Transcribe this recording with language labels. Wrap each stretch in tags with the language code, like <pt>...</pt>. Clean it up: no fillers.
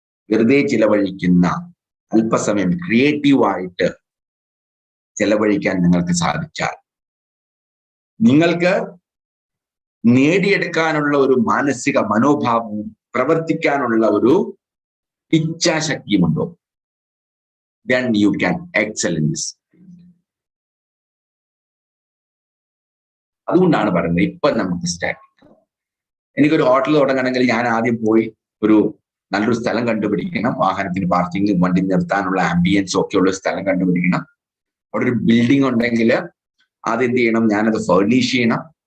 <ml>വെറുതെ ചിലവഴിക്കുന്ന അല്പസമയം ക്രിയേറ്റീവായിട്ട് ചിലവഴിക്കാൻ നിങ്ങൾക്ക് സാധിച്ചാൽ നിങ്ങൾക്ക് നേടിയെടുക്കാനുള്ള ഒരു മാനസിക മനോഭാവവും പ്രവർത്തിക്കാനുള്ള ഒരു ഇച്ഛാശക്തിയുമുണ്ടോ?</ml> <en>Then you can excel in this.</en> <ml>അതുകൊണ്ടാണ് പറയുന്നത് ഇപ്പൊ നമുക്ക് സ്റ്റാർട്ട്. എനിക്കൊരു ഹോട്ടൽ തുടങ്ങണമെങ്കിൽ ഞാൻ ആദ്യം പോയി ഒരു നല്ലൊരു സ്ഥലം കണ്ടുപിടിക്കണം. വാഹനത്തിന് പാർക്കിംഗ്, വണ്ടി നിർത്താനുള്ള ആംബിയൻസും ഒക്കെ ഉള്ള സ്ഥലം കണ്ടുപിടിക്കണം. അവിടെ ഒരു ബിൽഡിംഗ് ഉണ്ടെങ്കിൽ ആദ്യം എന്ത് ചെയ്യണം? ഞാനത് ഫർണിഷ് ചെയ്യണം.</ml>